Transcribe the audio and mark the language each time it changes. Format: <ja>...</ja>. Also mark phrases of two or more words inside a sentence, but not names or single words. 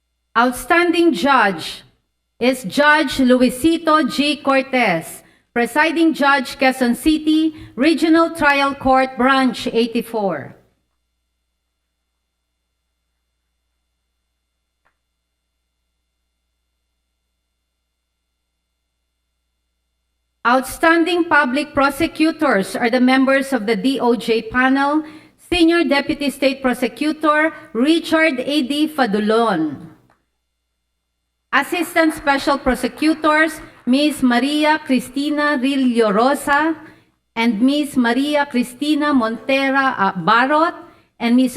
<en>Outstanding Judge is Judge Luisito G. Cortez, Presiding Judge, Quezon City, Regional Trial Court, Branch 84. Outstanding Public Prosecutors are the members of the DOJ panel, Senior Deputy State Prosecutor Richard A.D. Fadulon. Assistant Special Prosecutors, Ms. Maria Cristina Rillo Rosa and Ms. Maria Cristina Montera Barot and Ms.</en>